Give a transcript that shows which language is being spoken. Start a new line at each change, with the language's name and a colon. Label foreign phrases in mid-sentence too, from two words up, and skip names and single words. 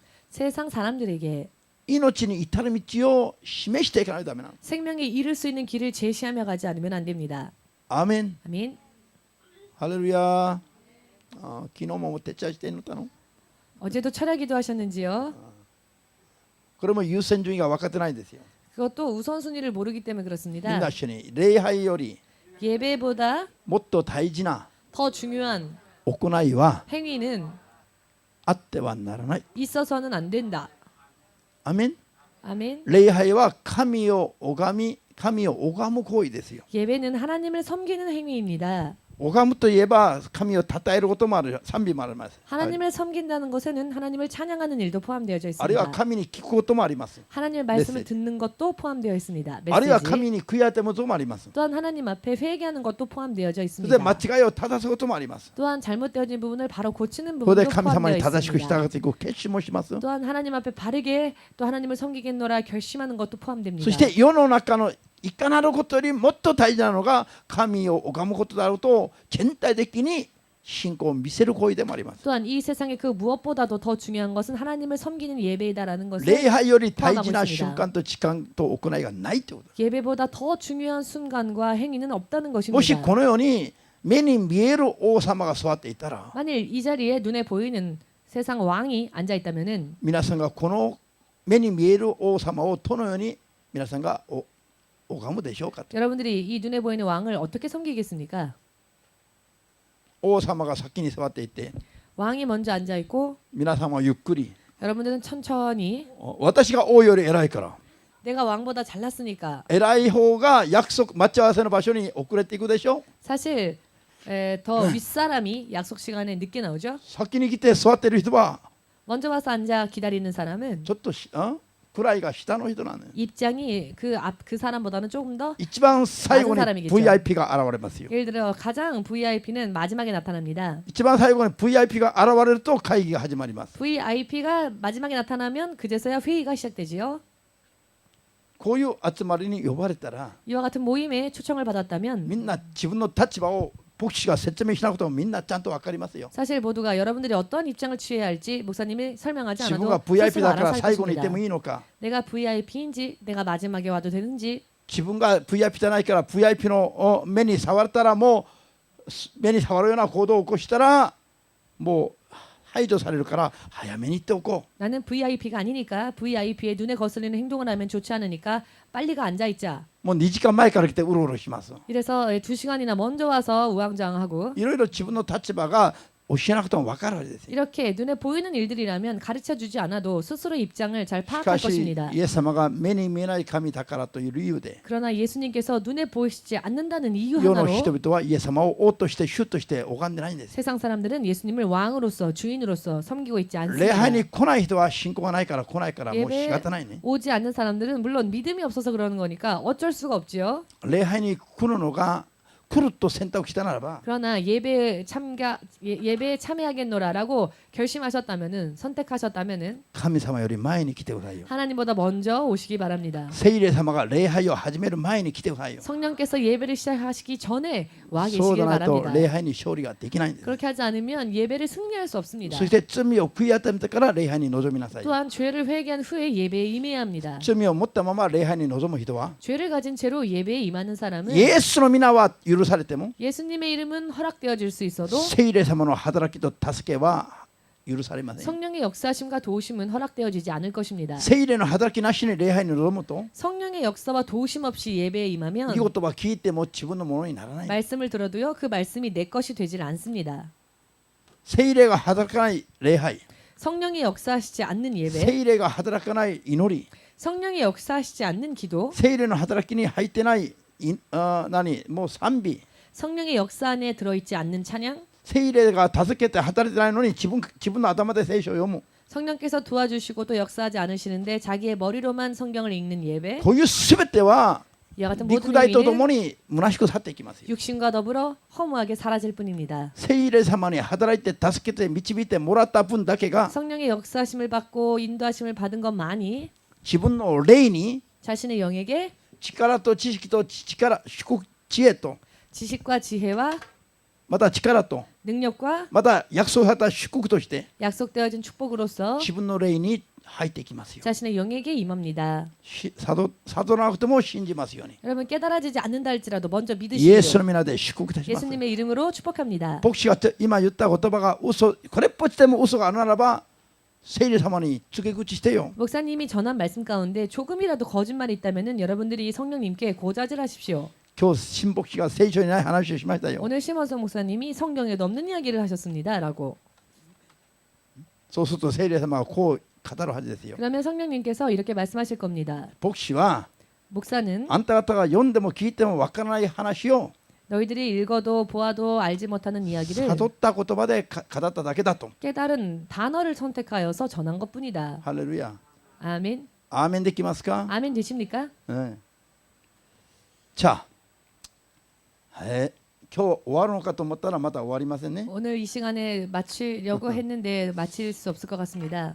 Korean: 세상 사람들에게
Japanese: 命に至る道を示していかないとダメなの。
Korean: 생명에 이를 수 있는 길을 제시하며 가지 않으면 안 됩니다.
Japanese: アーメン。
Korean: 아멘.
Japanese: ハレルヤ。昨日も徹夜して祈ったの。
Korean: 어제도 철야기도 하셨는지요?
Japanese: これも優先順位が分かってないんですよ。
Korean: 그것도 우선순위를 모르기 때문에
Japanese: みん
Korean: 그렇습니다.
Japanese: な一緒に礼拝より
Korean: 예배보다
Japanese: もっと大事な
Korean: 더 중요한
Japanese: 行いは
Korean: 행위는
Japanese: あってはならない。
Korean: 있어서는 안 된다.
Japanese: アーメン。
Korean: 아멘.
Japanese: 礼拝は神を拝む行為ですよ。
Korean: 예배는 하나님을 섬기는 행위입니다.
Japanese: 拝むといえば神を称えることもある、賛美もあります。
Korean: 하나님을 섬긴다는 것에는 하나님을 찬양하는 일도 포함되어져
Japanese: あるいは
Korean: 있습니다.
Japanese: 神に聞くこともあります。
Korean: 하나님의 말씀을 메시지. 듣는 것도 포함되어 있습니다.
Japanese: あるいは
Korean: 메시지.
Japanese: 神に悔い改めることもあります。
Korean: 또한 하나님 앞에 회개하는 것도 포함되어져
Japanese: それ
Korean: 있습니다.
Japanese: で間違いを正すこともあります。
Korean: 또한 잘못되어진 부분을 바로 고치는
Japanese: それで
Korean: 부분도
Japanese: 神様に
Korean: 포함되어
Japanese: 正しく従
Korean: 있습니다.
Japanese: っていく決心もします。
Korean: 또한 하나님 앞에 바르게 또 하나님을 섬기겠노라 결심하는 것도 포함됩니다.
Japanese: そして世の中のいかなることよりもっと大事なのが神を拝むことであると全体的に信仰を見せる行為でもあります。
Korean: 또한 이 세상의 그 무엇보다도 더 중요한 것은 하나님을 섬기는 예배이다라는 것을
Japanese: 礼拝より大事な瞬間と時間と行いがないということ。
Korean: 예배보다 더 중요한 순간과 행위는 없다는
Japanese: もし
Korean: 것입니다.
Japanese: このように目に見える王様が座っていたら
Korean: 만일 이 자리에 눈에 보이는 세상 왕이 앉아 있다면은
Japanese: 皆さんがこの目に見える王様をどのように皆さんが拝むでしょうかと。
Korean: 여러분들이 이 눈에 보이는 왕을 어떻게 섬기겠습니까?
Japanese: 王様が先に座っていて
Korean: 왕이 먼저 앉아 있고
Japanese: 皆さんはゆっくり
Korean: 여러분들은 천천히
Japanese: 私が王より偉いから
Korean: 내가 왕보다 잘났으니까
Japanese: 偉い方が約束待ち合わせの場所に遅れていくでしょ。
Korean: 사실 더 윗사람이 약속 시간에 늦게 나오죠.
Japanese: 先に来て座っている人は
Korean: 먼저 와서 앉아 기다리는 사람은
Japanese: ちょっと位が下の人なのよ。
Korean: 입장이 그 사람보다는 조금 더
Japanese: 一番最後に
Korean: 낮은 사람이겠죠.
Japanese: VIP が現れますよ。
Korean: 예를 들어 가장 VIP는 마지막에 나타납니다.
Japanese: 一番最後に VIP が現れると会議が始まります。
Korean: VIP가 마지막에 나타나면 그제서야 회의가 시작되지요.
Japanese: こういう集まりに呼ばれたら
Korean: 이와 같은 모임에 초청을 받았다면
Japanese: みんな自分の立場を牧師が説明しなくてもみんなちゃんと分かりますよ。
Korean: 사실 모두가 여러분들이 어떤 입장을 취해야 할지 목사님이 설명하지
Japanese: 自分が
Korean: 않아도
Japanese: VIP
Korean: 스스로
Japanese: だから
Korean: 알아서 할
Japanese: 最後にいて
Korean: 것입니다.
Japanese: もいいのか、
Korean: 내가 VIP인지 내가 마지막에 와도 되는지,
Japanese: 自分が VIP じゃないから VIP の目に触ったらもう目に触るような行動を起こしたらもう排除されるから早めに言っておこう。
Korean: 나는 VIP가 아니니까 VIP의 눈에 거슬리는 행동을 하면 좋지 않으니까 빨리가 앉아있자.
Japanese: もう2時間前から来てうろうろします。
Korean: 이래서 2시간이나 먼저 와서 우왕좌왕하고
Japanese: いろいろ自分の立場が教えなくても分かるわけですよ。
Korean: 이렇게 눈에 보이는 일들이라면 가르쳐주지 않아도 스스로 입장을 잘
Japanese: し
Korean: 파악할
Japanese: かし
Korean: 것입니다.
Japanese: イエス様が目に見えない神だからという理由で
Korean: 그러나 예수님께서 눈에 보이시지 않는다는 이유
Japanese: 世の
Korean: 하나로
Japanese: 人々はイエス様を王として主として拝んでないんです。
Korean: 세상 사람들은 예수님을 왕으로서 주인으로서 섬기고 있지
Japanese: 礼
Korean: 않습니다.
Japanese: 拝に来ない人は信仰がないから来ないからもう仕方ないね。
Korean: 오지 않는 사람들은 물론 믿음이 없어서 그러는 거니까 어쩔 수가 없지요.
Japanese: 礼拝に来るのが来ると選択したならば
Korean: 그러나 예배에 참여하겠노라라고 결심하셨다면은, 선택하셨다면은
Japanese: 神様より前に来てくださいよ。
Korean: 하나님보다 먼저 오시기 바랍니다.
Japanese: 聖霊様が礼拝を始める前に来てくださいよ。
Korean: 성령께서 예배를 시작하시기 전에 와
Japanese: そう
Korean: 계시길
Japanese: でないと
Korean: 바랍니다.
Japanese: 礼拝に勝利ができないんです。
Korean: 그렇게 하지 않으면 예배를 승리할 수 없습니다.
Japanese: そして罪を悔い改めてから礼拝に臨みなさい。
Korean: 또한 죄를 회개한 후에 예배에 임해야 합니다.
Japanese: 罪を持ったまま礼拝に臨む人は
Korean: 죄를 가진 채로 예배에 임하는 사람은
Japanese: イエスの皆は許されても
Korean: 예수님의 이름은 허락되어질 수 있어도
Japanese: 聖霊様の働きと助けは許されません。
Korean: 성령의 역사심과 도우심은 허락되어지지 않을 것입니다.
Japanese: 聖霊の働きなしに礼拝に臨むと
Korean: 성령의 역사와 도우심 없이 예배에
Japanese: いい
Korean: 임하면
Japanese: 言葉聞いても自分のものにならない。
Korean: 말씀을 들어도요 그 말씀이 내 것이 되질 않습니다.
Japanese: 聖霊が働かない礼拝、
Korean: 성령이 역사하시지 않는 예배,
Japanese: 聖霊が働かない祈り、
Korean: 성령이 역사하시지 않는 기도,
Japanese: 聖霊の働きに入ってないもう賛美、
Korean: 성령의 역사 안에 들어있지 않는 찬양,
Japanese: 聖霊が助けて働いてないのに自分の頭で聖書を読む、
Korean: 성령께서 도와주시고도 역사하지 않으시는데 자기의 머리로만 성경을 읽는 예배,
Japanese: こういうすべては
Korean: 이와 같은
Japanese: 肉
Korean: 모든
Japanese: 体ととも
Korean: 의미는
Japanese: に虚しく去っていきますよ。
Korean: 육신과 더불어 허무하게 사라질 뿐입니다.
Japanese: 聖霊様に働いて助けて導いてもらった分だけが
Korean: 성령의 역사심을 받고 인도하심을 받은 것만이
Japanese: 自分の霊に
Korean: 자신의 영에게
Japanese: 力と知識と知恵と
Korean: 지식과 지혜와
Japanese: また力と
Korean: 능력과
Japanese: また約束された祝福として
Korean: 약속되어진 축복으로서
Japanese: 自分の霊に入っていきますよ。
Korean: 자신의 영에게 임합니다.
Japanese: 悟らなくても信じますように。
Korean: 여러분 깨달아지지 않는다 할지라도 먼저
Japanese: イエ
Korean: 믿으시기를
Japanese: スの皆で祝福いたします。
Korean: 예수님의 이름으로 축복합니다.
Japanese: 牧師が今言った言葉が嘘、これっぽっちでも嘘があるならば聖霊様に告げ口してよ。
Korean: 목사님이 전한 말씀 가운데 조금이라도 거짓말이 있다면은 여러분들이 성령님께 고자질하십시오.
Japanese: 今日新牧師が聖書にない話をしましたよ。
Korean: 오늘 심원성 목사님이 성경에도 없는 이야기를 하셨습니다라고.
Japanese: そうすると聖霊様はこう語るはずですよ。
Korean: 그러면 성령님께서 이렇게 말씀하실 겁니다.
Japanese: 牧師は
Korean: 목사는
Japanese: あんた方が読んでも聞いてもわからない話を
Korean: 너희들이 읽어도 보아도 알지 못하는 이야기를
Japanese: 悟った言葉で語っただけだと。
Korean: 깨달은 단어를 선택하여서 전한 것뿐이다.
Japanese: ハレルヤ。
Korean: 아멘.
Japanese: アーメンできますか？
Korean: 아멘 되십니까?
Japanese: じゃあ、今日終わるのかと思ったらまた終わりませんね。
Korean: 오늘 이 시간에 마치려고 했는데 마칠 수 없을 것 같습니다.